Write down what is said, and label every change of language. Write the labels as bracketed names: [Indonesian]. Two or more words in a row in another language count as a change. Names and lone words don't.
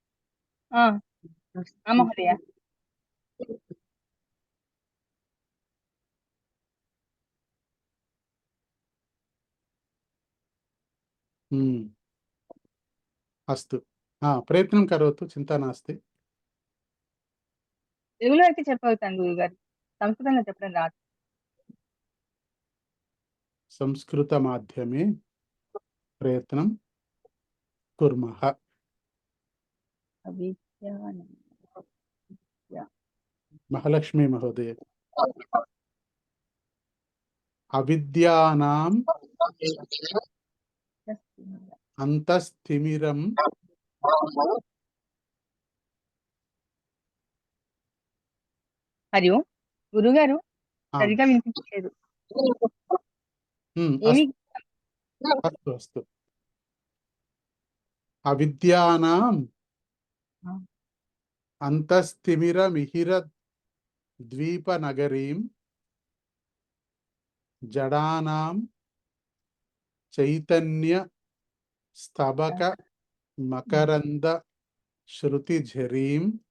[Sanskrit] महोदय। अस्तु, प्रयत्नं करोतु, चिन्ता नास्ति। [Telugu] తెలుగులో అయితే చెప్పగలుగుతాను గురుగారు, సంస్కృతంలో చెప్పడం రాదు. [Sanskrit] संस्कृतमाध्यमे प्रयत्नं कुर्मः। महालक्ष्मी महोदय, अविद्यानाम् अंतस्तिमिरं హరి ఓం. [Telugu] గురుగారు ఆ, సరిగా వినిపించలేదు. [Sanskrit] अस्तु अस्तु अस्तु। अविद्यानाम् अंतस्तिमिरमिहिरद्वीपनगरीं जडानां चैतन्य स्तबक मकरंद श्रुतिझरीं